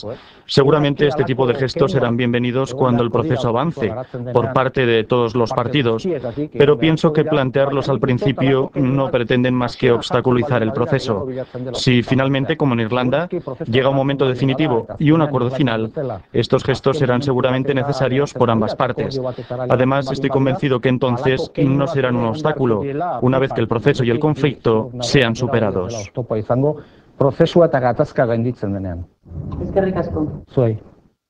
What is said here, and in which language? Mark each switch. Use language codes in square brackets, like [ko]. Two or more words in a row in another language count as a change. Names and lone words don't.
[es] Seguramente este tipo de gestos serán bienvenidos cuando el proceso avance por parte de todos los partidos, pero pienso que plantearlos al principio no pretenden más que obstaculizar el proceso. Si finalmente, como en Irlanda, llega un momento definitivo y un acuerdo final, estos gestos serán seguramente necesarios por ambas partes. Además, estoy convencido que entonces no serán un obstáculo, una vez que el proceso y el conflicto sean superados. [eu] Prozesua eta gatazka gainditzen denean. Eskerrik asko. Zuei.